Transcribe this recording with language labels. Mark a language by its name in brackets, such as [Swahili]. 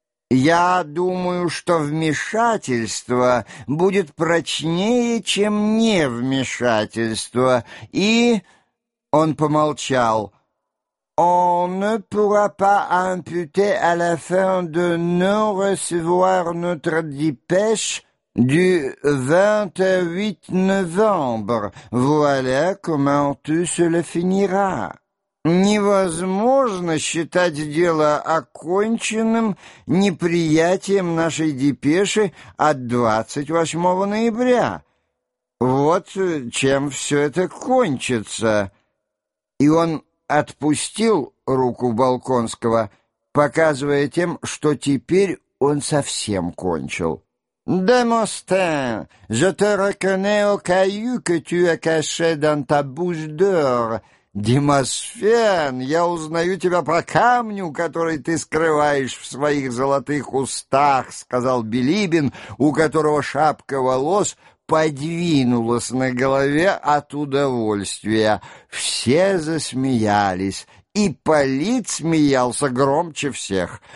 [Russian] Я думаю, что вмешательство будет прочнее, чем невмешательство, и...» Он помолчал. [French] «On ne pourra pas imputer à la fin de ne recevoir notre dépêche du 28 novembre. Voilà comment tout cela finira». [Russian] «Невозможно считать дело оконченным неприятием нашей депеши от 28 ноября. Вот чем все это кончится». И он отпустил руку Болконского, показывая тем, что теперь он совсем кончил. [French] «Демостен, je te reconnais au caillou que tu as caché dans ta bouche d'or». [Russian] «Демосфен, я узнаю тебя по камню, который ты скрываешь в своих золотых устах», — сказал Билибин, у которого шапка волос подвинулась на голове от удовольствия. Все засмеялись. Ипполит смеялся громче всех.